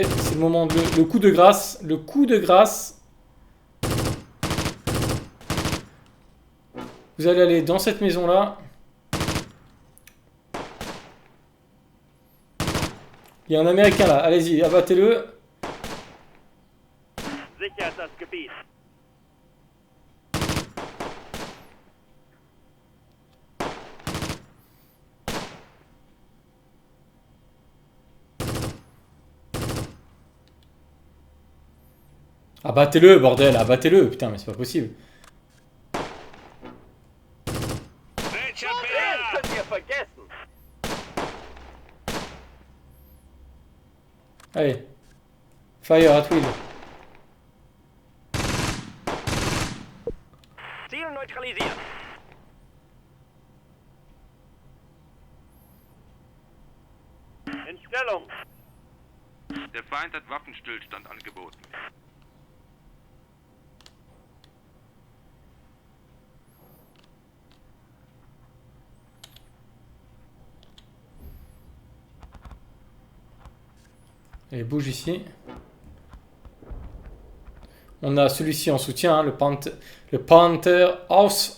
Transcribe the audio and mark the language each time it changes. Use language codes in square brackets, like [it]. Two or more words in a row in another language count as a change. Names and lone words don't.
[fr] C'est le moment de le coup de grâce. Le coup de grâce. Vous allez aller dans cette maison-là. Il y a un Américain là, allez-y, abattez-le. [de] Sichert das Gebiet. [fr] Abattez-le, bordel, abattez-le. Putain, mais c'est pas possible. [de] Den könnt ihr vergessen. [fr] Allez. [en] Fire at will. [de] Ziel neutralisiert. In Stellung. Der Feind hat Waffenstillstand angeboten. [fr] Allez, bouge ici. On a celui-ci en soutien, hein, le Panther House.